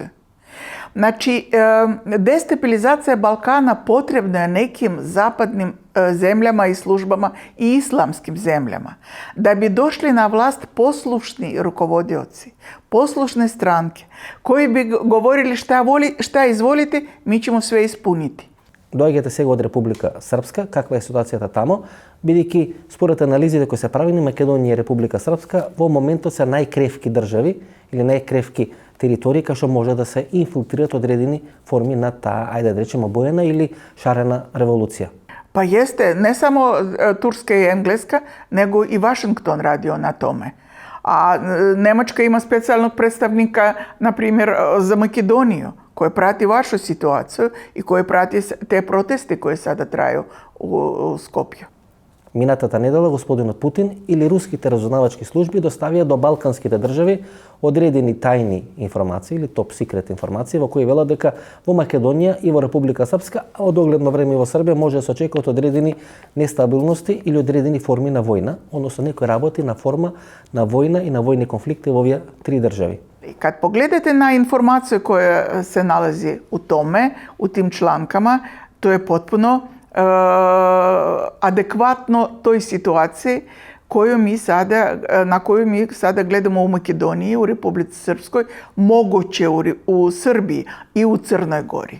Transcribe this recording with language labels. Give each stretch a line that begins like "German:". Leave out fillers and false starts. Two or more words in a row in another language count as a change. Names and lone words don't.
Serbian: Znači, destabilizacija Balkana potrebna je nekim zapadnim zemljama i službama i islamskim zemljama. Da bi došli na vlast poslušni rukovodioci, poslušne stranke, koji bi govorili šta izvolite, mi ćemo sve ispuniti.
Macedonian: Доаѓате сега од Република Српска, каква е ситуацијата тамо, бидејќи според анализите кои се правени, Македонија и Република Српска во моментот се најкревки држави или најкревки територии кај што може да се инфилтрират одредени форми на таа, ајде да речеме, обоена или шарена револуција.
Serbian: Pa jeste, ne samo Turska i Engleska, nego i Washington radio na tome. A Nemačka ima specijalnog predstavnika, na primjer, za Makedoniju, koji prati vašu situaciju i koji prati te proteste koje sada traju u Skopju.
Macedonian: Минатата недела господинот Путин или руските разузнавачки служби доставија до балканските држави одредени тајни информации или топ секрет информации во кои велат дека во Македонија и во Република Српска, а од огледно време и во Србија може да се очекуваат одредени нестабилности или одредени форми на војна, односно некој работи на форма на војна и на војни конфликти во овие три држави.
Serbian: I kad pogledate na informaciju koja se nalazi u tome, u tim člankama, to je potpuno adekvatno toj situaciji na koju mi sada gledamo u Makedoniji, u Republici Srpskoj, moguće u Srbiji i u Crnoj Gori.